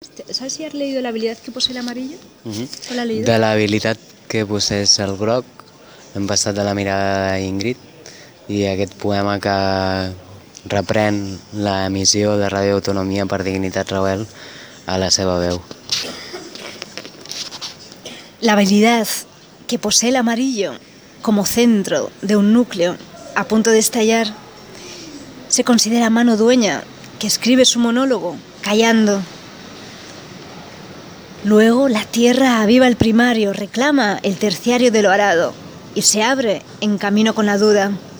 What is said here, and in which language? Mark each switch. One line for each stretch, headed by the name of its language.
Spanish: ¿Sabes si has leído la habilidad que posee el amarillo? ¿O la has leído?
Catalan: De l'habilitat que posés el groc, hem passat de la mirada d'Ingrid i aquest poema que reprèn la emissió de Radio Autonomia per Dignitat Rebel a la seva veu.
Spanish: La habilidad que posee el amarillo como centro de un núcleo a punto de estallar se considera mano dueña que escribe su monólogo callando. Luego la tierra aviva el primario, reclama el terciario de lo arado y se abre en camino con la duda.